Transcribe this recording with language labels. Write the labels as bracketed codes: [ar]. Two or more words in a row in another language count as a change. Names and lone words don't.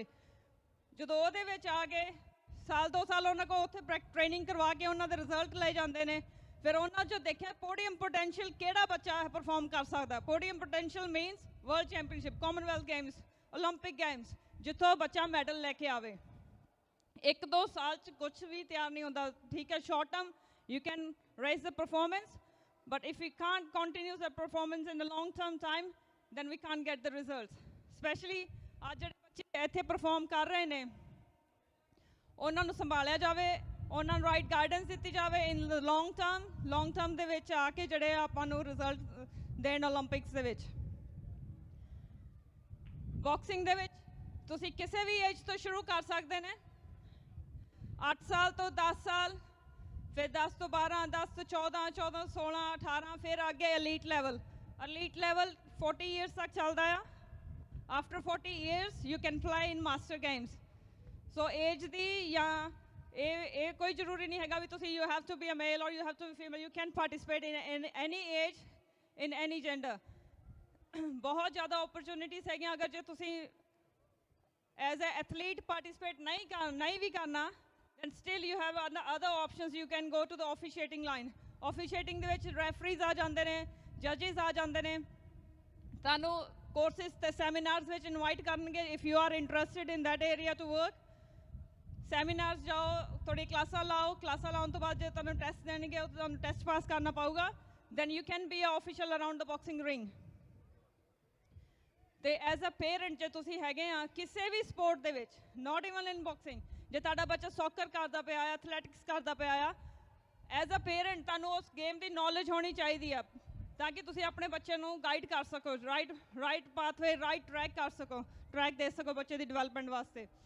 [pa] ਜਦੋਂ ਉਹਦੇ ਵਿੱਚ ਆ ਗਏ ਸਾਲ 2 ਸਾਲ ਉਹਨਾਂ ਕੋਲ ਉੱਥੇ ਟ੍ਰੇਨਿੰਗ ਕਰਵਾ ਕੇ ਉਹਨਾਂ ਦੇ ਰਿਜ਼ਲਟ ਲਏ ਜਾਂਦੇ ਨੇ, ਫਿਰ ਉਹਨਾਂ 'ਚੋਂ ਦੇਖਿਆ [en] podium potential [pa] ਕਿਹੜਾ ਬੱਚਾ ਪਰਫਾਰਮ ਕਰ ਸਕਦਾ। [en] podium potential means world championship, [pa] ਕਾਮਨਵੈਲਥ ਗੇਮਸ, ਓਲੰਪਿਕ ਗੇਮਸ, ਜਿੱਥੋਂ ਬੱਚਾ ਮੈਡਲ ਲੈ ਕੇ ਆਵੇ। 1-2 ਸਾਲ 'ਚ ਕੁਛ ਵੀ ਤਿਆਰ ਨਹੀਂ ਹੁੰਦਾ, ਠੀਕ ਹੈ, [en] short term you can raise the performance, but if we can't continue the performance in the long term time, then we can't get the results. [pa] Especially ਅੱਜ ਜਿਹੜੇ ਬੱਚੇ ਇੱਥੇ ਪਰਫਾਰਮ ਕਰ ਰਹੇ ਨੇ, ਉਹਨਾਂ ਨੂੰ ਸੰਭਾਲਿਆ ਜਾਵੇ, ਉਹਨਾਂ ਨੂੰ [en] right guidance [pa] ਦਿੱਤੀ ਜਾਵੇ [en] in long term [pa] ਦੇ ਵਿੱਚ ਆ ਕੇ ਜਿਹੜੇ ਆਪਾਂ ਨੂੰ ਰਿਜ਼ਲਟ ਦੇਣ ਓਲੰਪਿਕਸ ਦੇ ਵਿੱਚ। ਬਾਕਸਿੰਗ ਦੇ ਵਿੱਚ ਤੁਸੀਂ ਕਿਸੇ ਵੀ ਏਜ ਤੋਂ ਸ਼ੁਰੂ ਕਰ ਸਕਦੇ ਨੇ, 8 ਸਾਲ ਤੋਂ 10 ਸਾਲ, ਫਿਰ 10 ਤੋਂ 12, 10 ਤੋਂ 14, 14 16, 18, ਫਿਰ ਅੱਗੇ [en] elite level 40 years [pa] ਤੱਕ ਚੱਲਦਾ ਆ। [en] After 40 years you can play in master games. So age [pa] ਦੀ ਜਾਂ ਇਹ ਕੋਈ ਜ਼ਰੂਰੀ ਨਹੀਂ ਹੈਗਾ ਵੀ ਤੁਸੀਂ [en] you have to be a male or you have to be female. You can participate in any age, in any gender. [pa] ਬਹੁਤ ਜ਼ਿਆਦਾ opportunities ਹੈਗੀਆਂ। ਅਗਰ ਜੇ ਤੁਸੀਂ [en] as a athlete participate [pa] ਨਹੀਂ ਵੀ ਕਰਨਾ, [en] then still you have other options. You can go to the officiating line. [pa] Officiating ਦੇ ਵਿੱਚ referees ਆ ਜਾਂਦੇ ਨੇ, judges ਆ ਜਾਂਦੇ ਨੇ, ਤੁਹਾਨੂੰ ਕੋਰਸਿਸ ਤੇ ਸੈਮੀਨਾਰਸ ਵਿੱਚ ਇਨਵਾਈਟ ਕਰਨਗੇ [en] if you are interested in that area to work. [pa] ਸੈਮੀਨਾਰਸ ਜਾਓ, ਥੋੜੀ ਕਲਾਸਾਂ ਲਾਓ, ਕਲਾਸਾਂ ਲਾਉਣ ਤੋਂ ਬਾਅਦ ਜੇ ਤੁਹਾਨੂੰ ਟੈਸਟ ਦੇਣਗੇ, ਉਹ ਤੁਹਾਨੂੰ ਟੈਸਟ ਪਾਸ ਕਰਨਾ ਪਊਗਾ, [en] then you can be an official around the boxing ring. [pa] ਤੇ [en] as a parent [pa] ਜੇ ਤੁਸੀਂ ਹੈਗੇ ਆ ਕਿਸੇ ਵੀ ਸਪੋਰਟ ਦੇ ਵਿੱਚ, [en] not even in boxing, [pa] ਜੇ ਤੁਹਾਡਾ ਬੱਚਾ ਸੌਕਰ ਕਰਦਾ ਪਿਆ ਆ, ਐਥਲੈਟਿਕਸ ਕਰਦਾ ਪਿਆ ਆ, [en] as a parent [pa] ਤੁਹਾਨੂੰ ਉਸ ਗੇਮ ਦੀ ਨੌਲੇਜ ਹੋਣੀ ਚਾਹੀਦੀ ਆ ਤਾਂ ਕਿ ਤੁਸੀਂ ਆਪਣੇ ਬੱਚੇ ਨੂੰ ਗਾਈਡ ਕਰ ਸਕੋ, [en] right pathway, right track [pa] ਕਰ ਸਕੋ, ਟਰੈਕ ਦੇ ਸਕੋ ਬੱਚੇ ਦੀ ਡਿਵੈਲਪਮੈਂਟ ਵਾਸਤੇ।